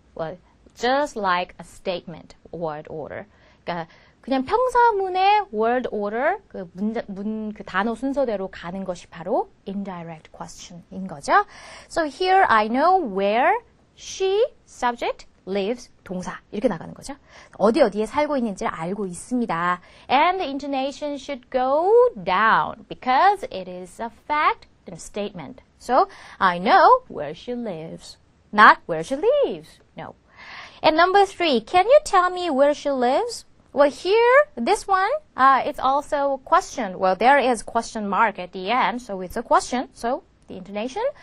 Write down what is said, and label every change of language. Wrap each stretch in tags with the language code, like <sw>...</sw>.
<en>Well, just like a statement, word order.</en> <ko>그러니까 그냥 평서문의 word order, 그 단어 순서대로 가는 것이 바로 indirect question인 거죠.</ko> <en>So here I know where she, subject, lives,</en> <ko>동사 이렇게 나가는 거죠. 어디에 살고 있는지를 알고 있습니다.</ko> <en>And the intonation should go down because it is a fact and a statement. So, I know where she lives. Not where she lives. No. And number 3, can you tell me where she lives? Well, here, this one, it's also a question. Well, there is question mark at the end, so it's a question. So, the the intonation?</en>